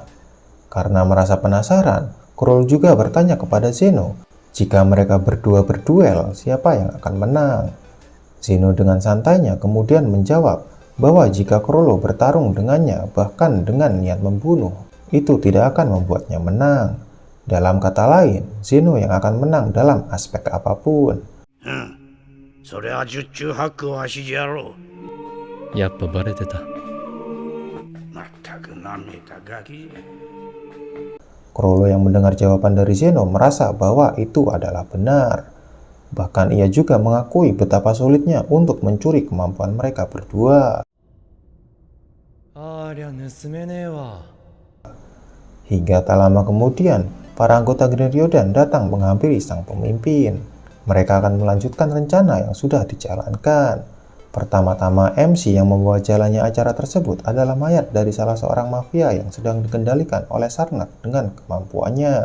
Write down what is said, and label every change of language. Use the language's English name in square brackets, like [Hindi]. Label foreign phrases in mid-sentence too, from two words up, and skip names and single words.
[Indonesian] Karena merasa penasaran, Chrollo juga bertanya kepada Zeno, jika mereka berdua berduel, siapa yang akan menang? Zeno dengan santainya kemudian menjawab bahwa jika Chrollo bertarung dengannya bahkan dengan niat membunuh, itu tidak akan membuatnya menang. Dalam kata lain, Zeno yang akan menang dalam aspek apapun. [Japanese] それは十中八九わしじゃろう。やっぱバレてた。まったくなめたガキじゃ。 [Indonesian] Chrollo yang mendengar jawaban dari Zeno merasa bahwa itu adalah benar. Bahkan ia juga mengakui betapa sulitnya untuk mencuri kemampuan mereka berdua. [Japanese] ありゃ盗めねえわ [Indonesian] Hingga tak lama kemudian, para anggota Gren Ryodan datang menghampiri sang pemimpin. Mereka akan melanjutkan rencana yang sudah dijalankan. Pertama-tama, MC yang membawa jalannya acara tersebut adalah mayat dari salah seorang mafia yang sedang dikendalikan oleh Sarnak dengan kemampuannya.